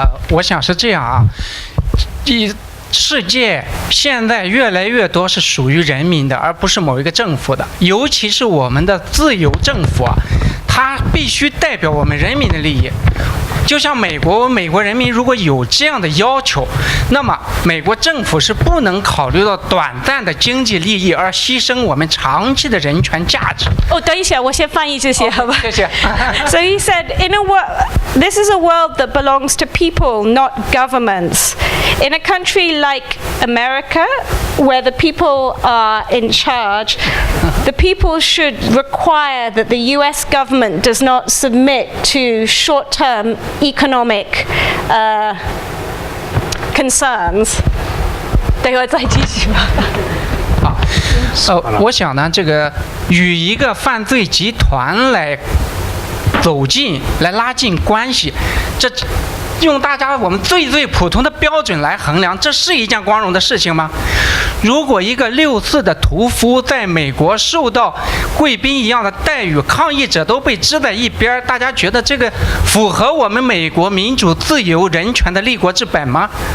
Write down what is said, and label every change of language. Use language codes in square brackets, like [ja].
[zh] 我想是这样啊，世界现在越来越多是属于人民的，而不是某一个政府的，尤其是我们的自由政府啊，它必须代表我们人民的利益。就像美国人民如果有这样的要求，那么美国政府是不能考虑到短暂的经济利益而牺牲我们长期的人权价值。等一下，我先翻译这些，好吧？谢谢。 [en] So he said, in a world, this is a world that belongs to people, not governments. In a country like America, where the people are in charge, the people should require that the US government does not submit to short-term economic concerns. [zh] 等会再继续吧。我想呢，这个与一个犯罪集团来拉近关系，这用大家我们最普通的标准来衡量，这是一件光荣的事情吗？如果一个6·4的屠夫在美国受到贵宾一样的待遇，抗议者都被支在一边，大家觉得这个符合我们美国民主自由人权的立国之本吗？